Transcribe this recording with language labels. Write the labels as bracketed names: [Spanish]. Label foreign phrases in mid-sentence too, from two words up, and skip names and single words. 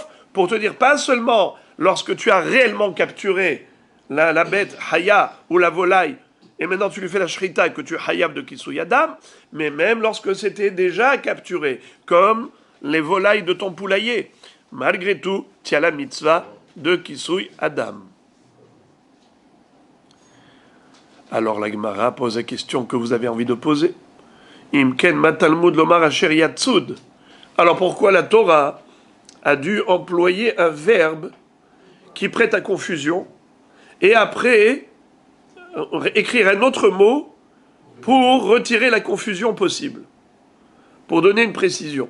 [French] Pour te dire pas seulement lorsque tu as réellement capturé la bête Haya ou la volaille et maintenant tu lui fais la shrita que tu es hayab de [Hebrew] כיסוי הדם, [French] mais même lorsque c'était déjà capturé, comme les volailles de ton poulailler, malgré tout, tu as la mitzvah de [Hebrew] כיסוי הדם. [French] Alors la Gemara pose la question que vous avez envie de poser. [Hebrew] אם כן מה תלמוד לומר אשר יצוד. [French] Alors pourquoi la Torah a dû employer un verbe qui prête à confusion et après écrire un autre mot pour retirer la confusion possible, pour donner une précision.